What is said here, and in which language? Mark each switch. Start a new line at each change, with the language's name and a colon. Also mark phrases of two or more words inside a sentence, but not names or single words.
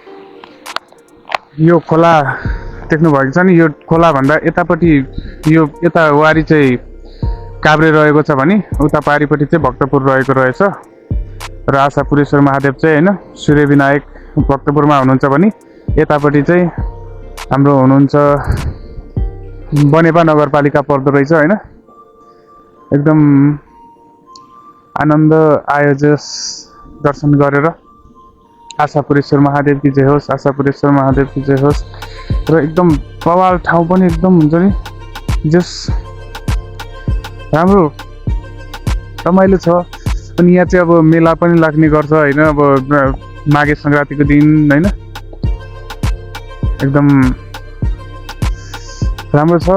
Nepali: यो खोला देख्नुभएको छ नि यो खोलाभन्दा यतापट्टि यो यता वारी चाहिँ काभ्रे रहेको छ भने उता पारिपट्टि चाहिँ भक्तपुर रहेको रहेछ र आशापुरेश्वर महादेव चाहिँ होइन सूर्य विनायक भक्तपुरमा हुनुहुन्छ भने यतापट्टि चाहिँ हाम्रो हुनुहुन्छ बनेपा नगरपालिका पर्दो रहेछ होइन। एकदम आनन्द आयो जस दर्शन गरेर। आशापुरेश्वर महादेव
Hindi: की जय
Nepali: होस्, आशापुरेश्वर महादेव
Hindi: की जय
Nepali: होस्। र एकदम बवाल ठाउँ पनि एकदम हुन्छ नि जस राम्रो रमाइलो छ। अनि यहाँ चाहिँ अब मेला पनि लाग्ने गर्छ होइन। अब माघे सङ्क्रान्तिको दिन होइन एकदम राम्रो छ।